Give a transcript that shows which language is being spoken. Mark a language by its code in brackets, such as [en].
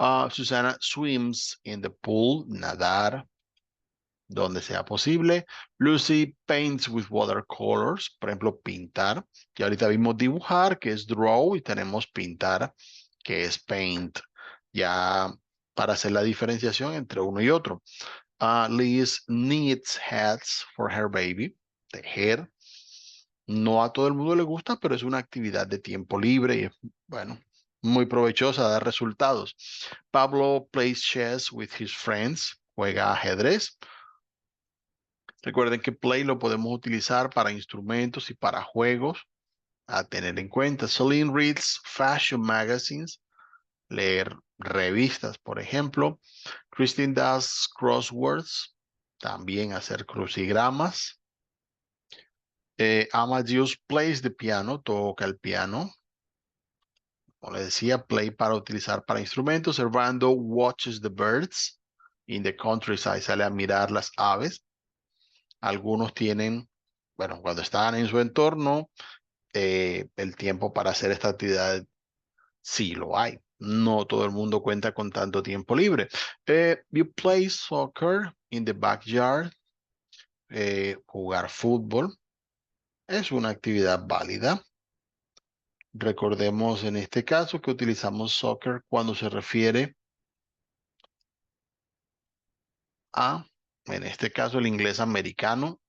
[en] Susana swims in the pool, [es] nadar donde sea posible. [en] Lucy paints with watercolors, [es] por ejemplo, pintar. Y ahorita vimos dibujar, que es draw, y tenemos pintar, que es paint. Ya para hacer la diferenciación entre uno y otro. [en] Liz knits hats for her baby. [es] Tejer. No a todo el mundo le gusta, pero es una actividad de tiempo libre y es, bueno, muy provechosa, da resultados. [en] Pablo plays chess with his friends. [es] Juega ajedrez. Recuerden que Play lo podemos utilizar para instrumentos y para juegos a tener en cuenta. [en] Celine reads fashion magazines, [es] leer revistas, por ejemplo. [en] Christine does crosswords, [es] también hacer crucigramas. [en] Amadeus plays the piano, [es] toca el piano. Como le decía, play para utilizar para instrumentos. [en] Servando watches the birds in the countryside, [es] sale a mirar las aves. Algunos tienen, bueno, cuando están en su entorno, el tiempo para hacer esta actividad sí lo hay. No todo el mundo cuenta con tanto tiempo libre. [en] You play soccer in the backyard. [es] Jugar fútbol es una actividad válida. Recordemos en este caso que utilizamos soccer cuando se refiere a, en este caso, el inglés americano.